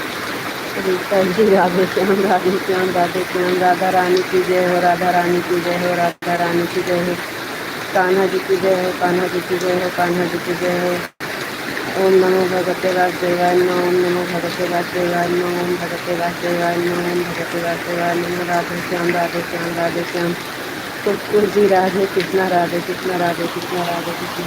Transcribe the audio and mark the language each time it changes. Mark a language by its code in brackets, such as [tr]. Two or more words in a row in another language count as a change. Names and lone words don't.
[hi] हरे जी, राधे श्याम, राधे श्याम, राधे श्याम। राधा रानी की जय हो, राधा रानी की जय हो, राधा रानी की जय हो। कान्हा जी की जय हो, कान्हा जी की जय हो, कान्हा जी की जय हो। [sa] ओम नमो भगवते वासुदेवाय नमः, ओम नमो भगवते वासुदेवाय नमः, ओम भगवते वासुदेवाय नमः, ओम भगवते वासुदेवाय नमः। [hi] राधे श्याम, राधे श्याम, राधे श्याम। कुक्कुर जी, राधे कृष्णा, राधे कृष्णा, राधे कृष्णा, राधे कृष्णा।